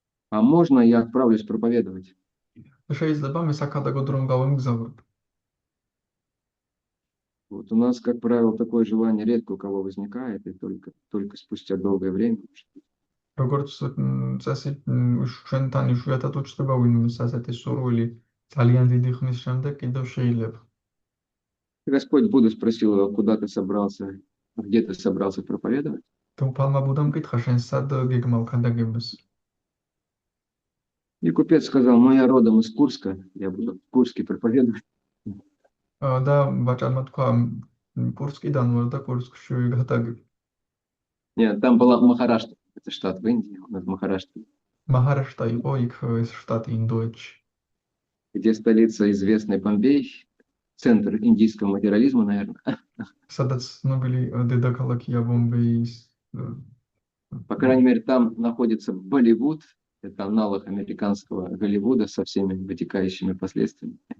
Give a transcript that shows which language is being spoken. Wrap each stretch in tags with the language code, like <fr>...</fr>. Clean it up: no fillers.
<ru>а можно я отправлюсь проповедовать?</ru> <ka>შეიძლება მე საქადაგოდ რომ გავემგზავრებ.</ka> <ru>Вот у нас, как правило, такое желание редко у кого возникает, и только спустя долгое время.</ru> <ka>როგორც წესი ჩვენთან იშვიათად უჩნდება ვინმეს ასეთი სურვილი ძალიან დიდი ხნის შემდეგ კიდევ შეიძლება.</ka> <ru>Господь Будда спросил его, куда ты собрался, где ты собрался проповедовать?</ru> <ka>და უფალმა ბუდამ კითხა, შენ სად გეგმავ ქადაგებას?</ka> <ru>И купец сказал: ну я родом из Курска, я буду в Курске проповедовать.</ru> <ka>და ვაჭარმა თქვა, კურსკიდან ვარ და კურსკში გათაგებ.</ka> <ru>Нет, там была Махарашта, это штат в Индии, у нас Махарашта,</ru> <ka>მაჰარაშტა იყო იქ ეს штат ინდოეთში.</ka> <ru>где столица известный Бомбей, центр индийского материализма, наверное.</ru> <ka>სადაც ცნობილი დედაქალაქია ბომბეის.</ka> <ru>По крайней мере, там находится Болливуд, это аналог американского Голливуда со всеми вытекающими последствиями.</ru>